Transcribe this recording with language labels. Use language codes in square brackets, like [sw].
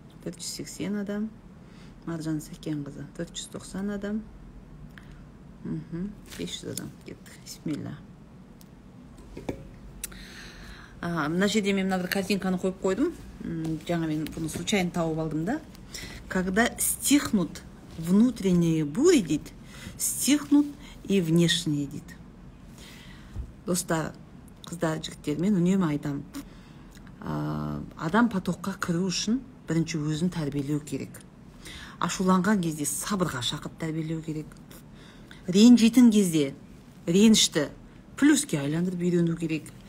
[kk] 480 адам. Маржан Сәкенқызы 490 адам. 500 адам кеттік. Бисмилля. Мына жерде мен мына картинканы қойып қойдым. Жаңа мен бұны случайно тауып алдым да. [ru] Когда стихнут внутренние бури, [kk] дейді, [ru] стихнут и внешние, дейді. [kk] Достар, қыздар, жігіттер, мен үнемі айтам. Адам потокқа кіру үшін бірінші өзін тәрбиелеу керек. Ашуланған кезде сабырға шақырып тәрбиелеу керек. Ренжитін кезде ренішті плюске айландырып үйрену керек.